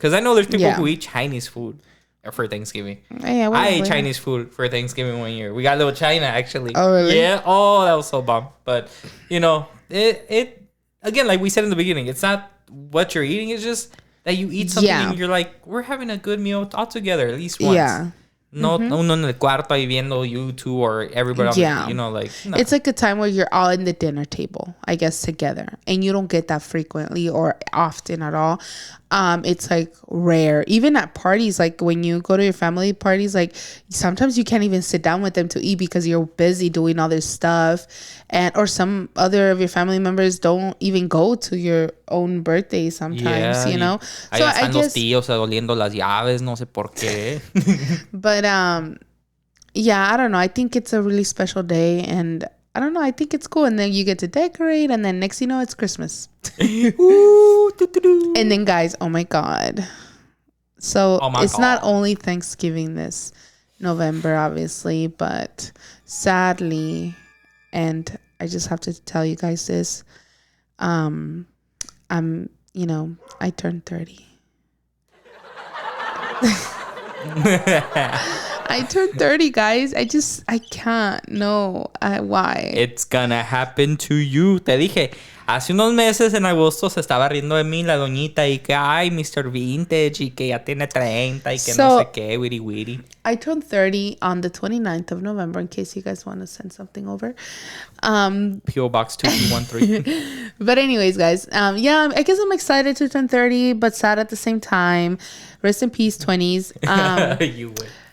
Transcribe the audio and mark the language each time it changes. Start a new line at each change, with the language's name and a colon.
English: Because I know there's people who eat Chinese food for Thanksgiving. I ate Chinese food for Thanksgiving one year. We got little China actually. Oh really? Yeah. Oh, that was so bomb. But you know, it again, like we said in the beginning, it's not what you're eating. It's just that you eat something and you're like, we're having a good meal all together at least once. Yeah.
Spanish: No, uno en el cuarto ahí viendo YouTube
English: or everybody. You know, like no. It's like a time where you're all in the dinner table, I guess, together, and you don't get that frequently or often at all. It's like rare, even at parties. Like when you go to your family parties, like sometimes you can't even sit down with them to eat because you're busy doing all this stuff, or some other of your family members don't even go to your own birthday sometimes. You know, so I guess
Spanish: los tíos oliendo las llaves, no sé por qué.
English: But I don't know. I think it's a really special day, and I don't know. I think it's cool, and then you get to decorate, and then next you know it's Christmas. And then guys, oh my god. So it's not only Thanksgiving this November, obviously, but sadly, and I just have to tell you guys this, I turned 30. I turned 30, guys. I can't. No. Why? It's gonna happen to you.
Spanish: Te dije, hace unos meses en agosto se estaba riendo de mí la doñita y que, ay, Mr. Vintage y que ya tiene 30 y que no sé qué, witty witty.
English: I turned 30 on the 29th of November, in case you guys want to send something over. P.O. Box 2213. But anyways, guys, yeah, I guess I'm excited to turn 30, but sad at the same time. Rest in peace, 20s. You would.